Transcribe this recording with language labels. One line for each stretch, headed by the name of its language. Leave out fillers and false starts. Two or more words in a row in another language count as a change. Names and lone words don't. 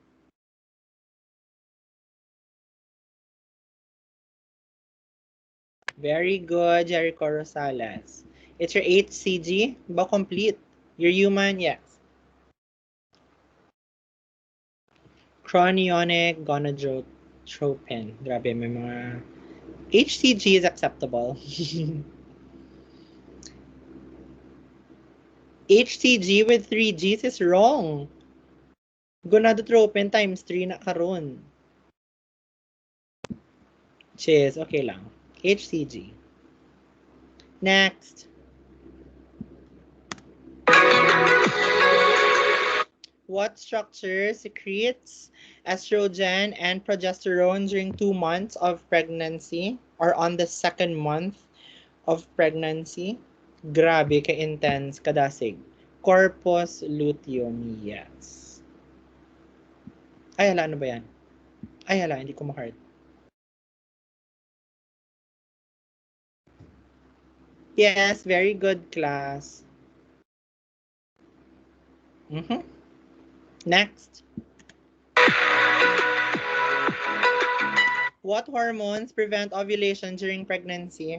English: Very good, Jericho Rosales. It's your HCG, ba complete? Your human, yes. Chorionic gonadotropin.
Filipino: Grabe, may mga...
English: HCG is acceptable. HCG with 3 Gs is wrong. Gonadotropin times 3
Hiligaynon: na karon.
English: Cheers, okay lang. HCG. Next. What structure secretes estrogen and progesterone during 2 months of pregnancy or on the 2nd month of pregnancy?
Hiligaynon: Grabe ka-intense, kadasig.
English: Corpus luteum, yes.
Filipino: Ay, hala, ano ba yan? Ay, hala, hindi ko ma-heart.
English: Yes, very good class. Next. What hormones prevent ovulation during pregnancy?